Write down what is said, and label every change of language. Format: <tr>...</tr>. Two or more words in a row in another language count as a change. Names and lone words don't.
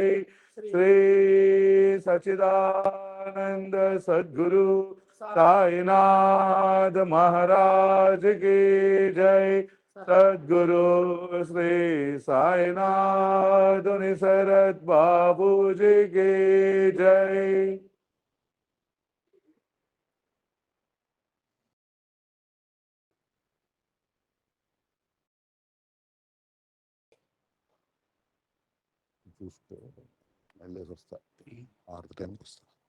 <hi>श्री सच्चिदानंद सद्गुरु साईनाथ महाराज की जय। सद्गुरु श्री साईनाथ निसरत बाबू जी की जय।</hi> <te>చూస్తే వెళ్ళేసి వస్తా 6 టైంకి వస్తా.</te>